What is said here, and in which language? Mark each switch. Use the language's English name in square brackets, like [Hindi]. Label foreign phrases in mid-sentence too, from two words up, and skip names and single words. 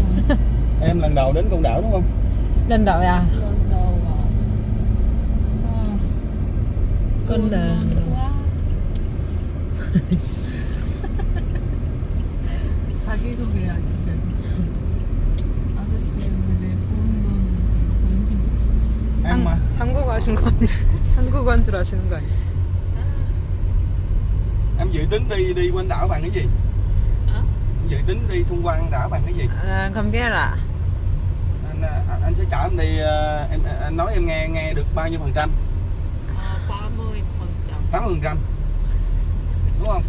[Vietnamese] Em lần đầu đến Côn Đảo đúng không? lần đầu à? lần đầu con là [Korean] 자기소개하기 계속. 아저씨 내 부모님은 관심 없으시고. [Vietnamese] Em mà. [Korean] 한국어 하신 거 아니에요? 한국어 한 줄 아시는 거 아니에요? [Vietnamese] Em dự tính đi quanh đảo bằng cái gì? dự tính đi tham quan đảo bằng cái gì? Không biết ạ. Anh sẽ chở em đi, anh nói em nghe được bao nhiêu %? 80%. Đúng không?